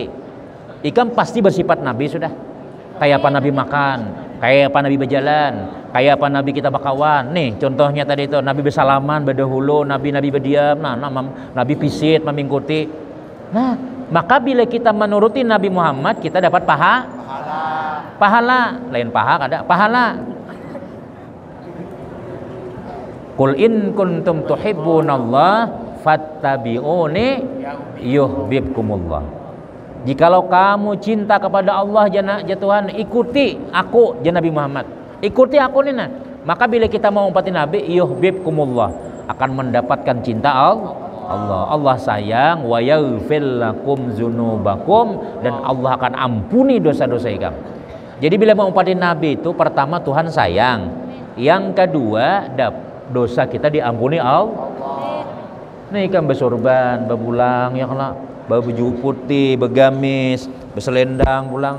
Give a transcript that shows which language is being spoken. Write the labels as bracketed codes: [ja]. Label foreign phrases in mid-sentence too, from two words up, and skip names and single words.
[bjn] Ikam pasti bersifat Nabi sudah. Kayak apa Nabi makan, kayak apa Nabi berjalan, kayak apa Nabi kita bakawan. Nih contohnya tadi itu Nabi bersalaman, berdahulu, Nabi berdiam, Nabi pisit, memingkuti. [id] Nah, maka bila kita menuruti Nabi Muhammad, kita dapat pahala. Lain pahala. [ar] قل إن كنتم تحبون الله فاتبعوني يحببكم الله. [id] Jikalau kamu cinta kepada Allah ya Tuhan, ikuti aku ya Nabi Muhammad. Ikuti aku nih nah. Maka bila kita mau umpati Nabi, yuhibbukumullah, akan mendapatkan cinta Allah sayang, [ar] ويغفر لكم ذنوبكم, [id] dan Allah akan ampuni dosa-dosa kamu. Jadi bila mau umpati Nabi itu pertama Tuhan sayang, yang kedua dosa kita diampuni Allah. Nih kan bersorban, berbulang, ya kalau baju putih, bergamis, berselendang, pulang.